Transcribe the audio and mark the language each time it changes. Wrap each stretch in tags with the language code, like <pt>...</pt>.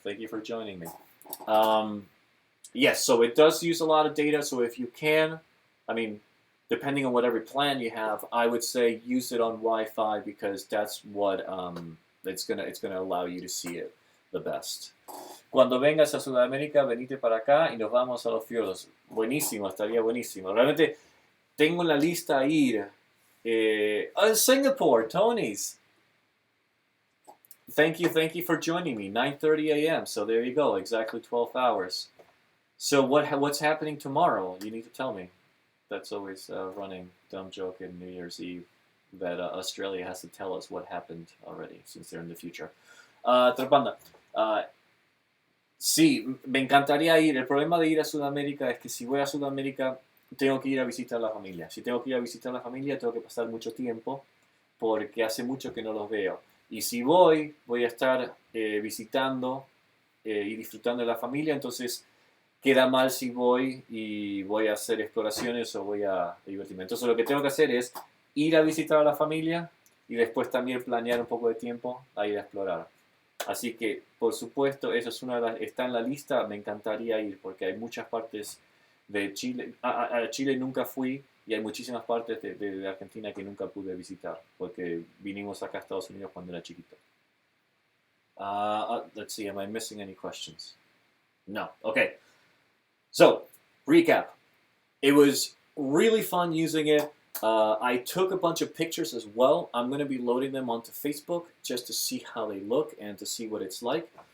<en>Thank you for joining me. Yes, so it does use a lot of data. So if you can, I mean, depending on whatever plan you have, I would say use it on Wi-Fi because that's what it's gonna allow you to see it the best.</en> <es>Cuando vengas a Sudamérica, venite para acá y nos vamos a los fiordos. Buenísimo, estaría buenísimo. Realmente tengo en la lista a ir.</es> <en>Singapore, Tony's. Thank you for joining me. 9:30 a.m. So there you go, exactly 12 hours. So what's happening tomorrow? You need to tell me. That's always a running dumb joke in New Year's Eve that Australia has to tell us what happened already since they're in the future.</en> <es>Trapanda. Sí, me encantaría ir. El problema de ir a Sudamérica es que si voy a Sudamérica tengo que ir a visitar a la familia. Si tengo que ir a visitar a la familia tengo que pasar mucho tiempo porque hace mucho que no los veo. Y si voy a estar visitando y disfrutando de la familia, entonces queda mal si voy y voy a hacer exploraciones o voy a divertirme. Entonces lo que tengo que hacer es ir a visitar a la familia y después también planear un poco de tiempo a ir a explorar. Así que, por supuesto, eso es está en la lista, me encantaría ir porque hay muchas partes de Chile. A Chile nunca fui. Y hay muchísimas partes de Argentina que nunca pude visitar, porque vinimos acá a Estados Unidos cuando era chiquito.</es> <en>Let's see, am I missing any questions? No. Okay. So, recap. It was really fun using it. I took a bunch of pictures as well. I'm going to be loading them onto Facebook just to see how they look and to see what it's like.</en>